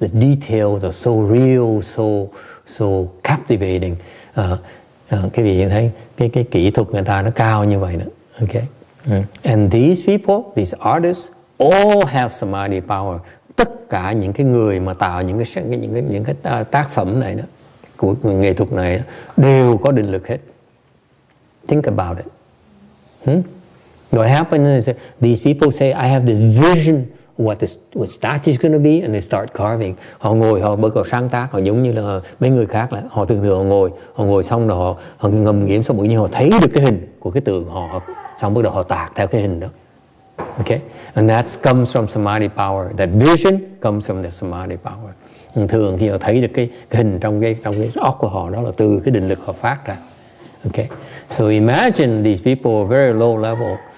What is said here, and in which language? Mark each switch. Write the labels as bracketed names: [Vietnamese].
[English] The details are so real, so captivating. [Vietnamese] Cái vị thấy cái kỹ thuật người ta nó cao như vậy đó. [English] Okay. And these people, these artists, all have samadhi power. [Vietnamese] Tất cả những cái người mà tạo những cái tác phẩm này đó, của nghệ thuật này đó, đều có định lực hết. [English] Think about it. What happens is these people say, I have this vision what statue is going to be, and they start carving. [Vietnamese] Họ ngồi, họ bắt đầu sáng tác. Họ giống như là mấy người khác là họ thường họ ngồi xong rồi họ ngâm nghiệm xong, tự nhiên họ thấy được cái hình của cái tượng họ, xong bắt đầu họ tạc theo cái hình đó. [English] Okay, and that comes from samadhi power. That vision comes from the samadhi power. [Vietnamese] Thường khi họ thấy được cái hình trong cái óc của họ, đó là từ cái định lực họ phát ra. [English] Okay, so imagine these people are very low level.